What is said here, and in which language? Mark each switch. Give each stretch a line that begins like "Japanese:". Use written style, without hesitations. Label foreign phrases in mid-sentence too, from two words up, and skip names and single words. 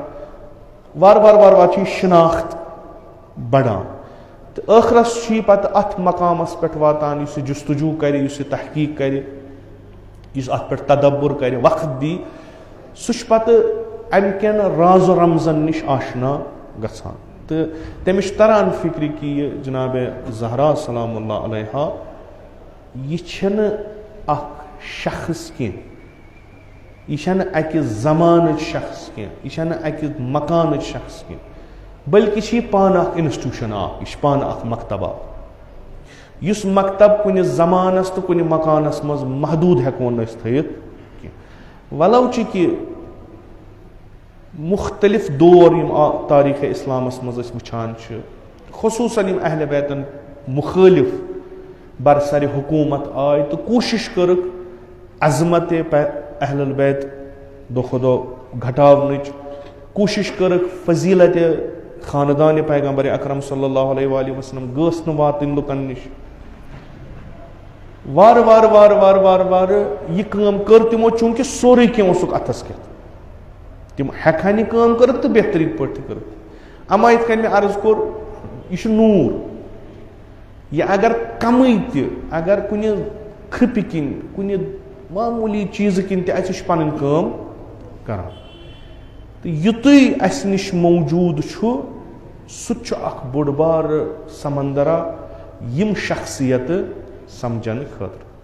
Kashmiri: وارٕ وارٕ وارٕ وارٕ چھُ یہِ شناخت بڑان, تہٕ ٲخرس چھُ یہِ پتہٕ اتھ مقامس پٮ۪ٹھ واتان یُس یہِ جستجوٗ کرِ, یُس یہِ تحقیٖق کرِ, یُس اتھ پٮ۪ٹھ تدبُر کرِ, وقت دی, سُہ چھُ پتہٕ امہِ کٮ۪ن راز و رمزن نِش آشنا گژھان. تہٕ تٔمِس چھُ تران فِکرِ کہِ یہِ جناب زہرا
Arabic: سلام اللہ علیہا
Kashmiri: یہِ چھنہٕ اکھ شخص کینٛہہ, یہِ چھنہٕ اکہِ زمانٕچ شخص کینٛہہ, یہِ چھنہٕ اکہِ مکانٕچ شخص کینٛہہ, بٔلکہِ چھِ یہِ پانہٕ اکھ انسٹیوٗشن اکھ, یہِ چھِ پانہٕ اکھ مکتب اکھ, یُس مکتب کُنہِ زمانس تہٕ کُنہِ مکانس منٛز محدوٗد ہٮ۪کون نہٕ أسۍ تھٲیِتھ کینٛہہ. ولو چھِ کہِ مُختلف دور یِم تاریٖخِ اِسلامس منٛز أسۍ وٕچھان چھِ, خصوٗصن یِم اہلِ بیتن مُخٲلِف برسرِ حکوٗمت آے تہٕ کوٗشِش کٔرٕکھ عظمتِ اہل البیت دۄہ کھۄتہٕ دۄہ گھٹاونٕچ کوٗشِش کٔرٕکھ فضیٖلتِ خاندانِ پیغمبر اکرم
Arabic: صلی اللہ علیہ وآلہ وسلم
Kashmiri: گٔژھ نہٕ واتٕنۍ لُکن نِش. وارٕ وارٕ وارٕ وارٕ وارٕ وارٕ یہِ کٲم کٔر تِمو چوٗنٛکہِ سورُے کینٛہہ اوسُکھ اَتھس کٮ۪تھ تِم ہٮ۪کہن یہِ کٲم کٔرِتھ تہٕ بہتریٖن پٲٹھۍ تہِ کٔرِتھ. اما یِتھ کٔنۍ مےٚ عرض کوٚر یہِ چھُ نوٗر یہِ اگر کمٕے تہِ اگر کُنہِ کھٕپہِ کِنۍ کُنہِ معموٗلی چیٖزٕ کِنۍ تہِ اَسہِ چھُ پنٕنۍ کٲم کران تہٕ یُتُے اَسہِ نِش موجوٗد چھُ سُہ تہِ چھُ اکھ بوٚڑ بارٕ سمندرا یِم شخصیتہٕ سمجھنہٕ خٲطرٕ.